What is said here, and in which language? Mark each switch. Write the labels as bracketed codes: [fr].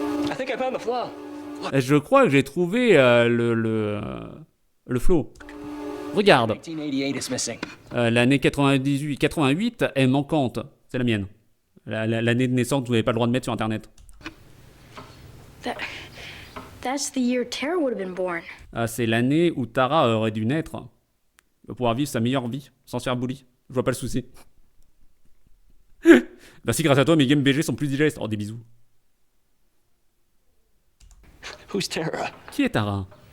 [en] I think I found the flaw. [fr] Je crois que j'ai trouvé le flow. Regarde, [en] 1988 is missing. [fr] l'année 88 est manquante. C'est la mienne. L'année de naissance, vous n'avez pas le droit de mettre sur Internet. [en] That's the year Tara would have been born. [fr] C'est l'année où Tara aurait dû naître. Pour pouvoir vivre sa meilleure vie, sans se faire bully. Je vois pas le souci. Merci, grâce à toi, mes games BG sont plus digestes. Oh, des bisous. [en] Who's Tara? [fr] Qui est Tara?